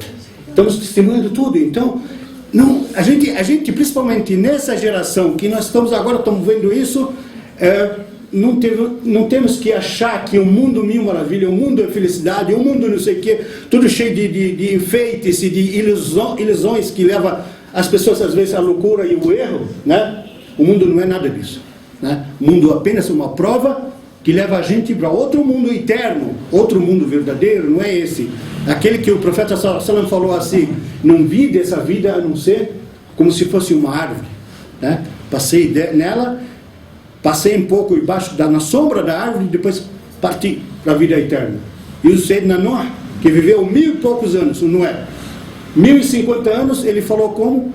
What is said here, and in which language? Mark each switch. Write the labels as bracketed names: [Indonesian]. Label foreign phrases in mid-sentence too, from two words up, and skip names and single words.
[Portuguese] Estamos testemunhando tudo, então não, a gente principalmente nessa geração que nós estamos vendo isso, não temos que achar que o mundo mil maravilha, o mundo é felicidade, o mundo não sei o que, tudo cheio de enfeites e de ilusões que leva as pessoas às vezes à loucura e o erro, né? O mundo não é nada disso, né? O mundo é apenas uma prova que leva a gente para outro mundo eterno, outro mundo verdadeiro, não é esse. Aquele que o profeta [Arabic] صلى الله عليه وسلم [Portuguese] falou assim, não vi dessa vida a não ser como se fosse uma árvore, né? Passei nela, passei um pouco embaixo, na sombra da árvore, e depois parti para a vida eterna. E o Sayyidina Nuh, que viveu 1000 e poucos anos, não é? 1050 anos, ele falou como?